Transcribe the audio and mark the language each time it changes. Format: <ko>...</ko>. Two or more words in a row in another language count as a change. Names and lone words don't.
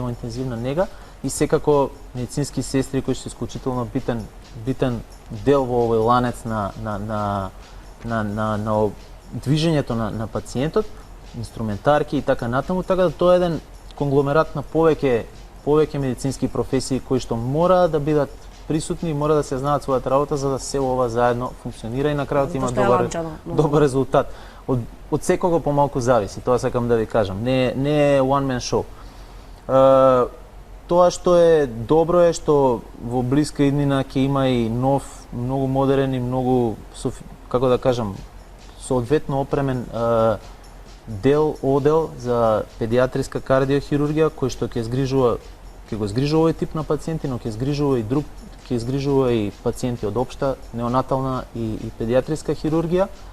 <mk>во интензивна нега и секако медицински сестри кои што се исклучително битен дел во овој ланец на движењето на пациентот, инструментарки и така натаму, така да тоа е еден конгломерат на повеќе медицински професии кои што мора да бидат присутни и мора да се знаат својата работа за да се ова заедно функционира и на крајот има добар резултат. Од секого помалку зависи, тоа сакам да ви кажам. Не е</mk> <en>one man show.</en> <mk>Тоа што е добро е што во блиска иднина ќе има и нов, многу модерен и многу, како да кажам, соодветно опремен одел за педиатриска кардиохирургија кој што ќе го згрижува овој тип на пациенти, но ќе згрижува и пациенти од општа, неонатална и педиатриска хирургија.</mk>